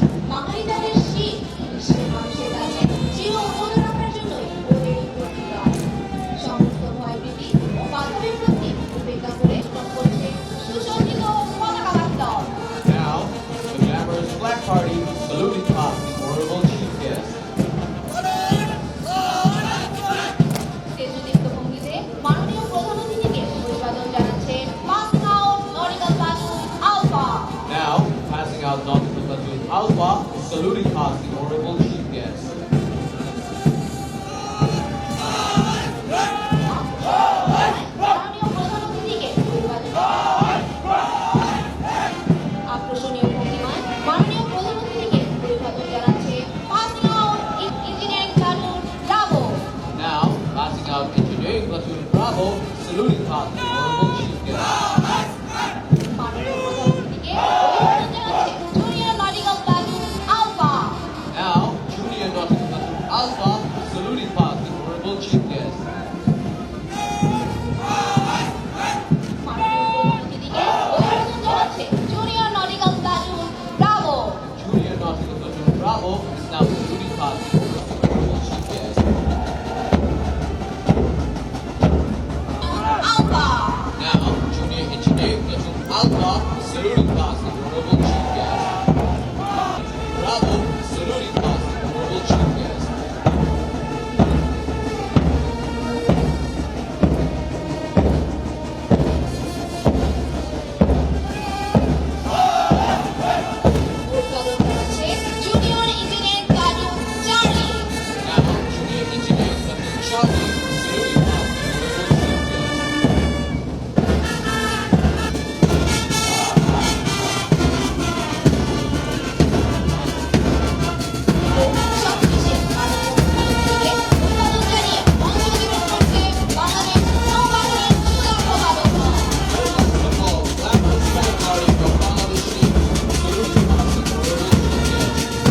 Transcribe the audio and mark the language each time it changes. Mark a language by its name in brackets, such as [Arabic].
[Bangla] বাঙালি জাতির শীত বিশ্বের মানুষের কাছে চির অমূল্য রাখার জন্যই ওদের এই প্রতিকার। সমস্ত ভয়ভীতি ও বাধা বিপত্তি উপেক্ষা করে করছে সুসজ্জিত পতাকা বাস্তব। [English] Now, the glamorous flag party saluting past the honorable chief guest. [Bangla] তেজদীপ্ত ভঙ্গিতে মাননীয় প্রধান অতিথিকে অভিবাদন জানাচ্ছে passing out nautical platoon alpha. [English] Now, passing out nautical platoon Alpha, saluting past the honorable chief guest. [Bangla] মাননীয় প্রধান অতিথিকে অভিবাদন আকর্ষণীয় ভঙ্গিমায় মাননীয় প্রধান অতিথিকে অভিবাদন জানাচ্ছে passing out engineering platoon Bravo. [English] Now, passing out engineering platoon Bravo, saluting past the honorable chief guest. [Bangla] মাননীয় প্রধান অতিথিকে অভিবাদন জানাচ্ছে junior nautical platoon alpha. [English] Now, junior nautical platoon Alpha, saluting past the honorable chief guest. [Bangla] মাননীয় প্রধান অতিথিকে অভিবাদন জানাচ্ছে junior nautical platoon Bravo. [English] Junior nautical platoon Bravo is now saluting past the honorable chief guest. [Bangla] Alpha. [English] Now, junior engineering platoon Alpha, saluting past the honorable chief guest. Bravo, saluting past the honorable chief guest. [Bangla] অভিবাদন জানাচ্ছে junior engineering platoon Charlie. [English] Now, junior engineering platoon Charlie, saluting past the honorable chief guest. [Bangla] সবশেষে মাননীয় প্রধান অতিথিকে অভিবাদন জানিয়ে মঞ্চ অধিগ্রহণ করছে বাংলাদেশ নৌবাহিনীর সুদক্ষ বালকগণ। [English] The ball, glamorous flag party from Bangladesh team, saluting past the honorable chief guest.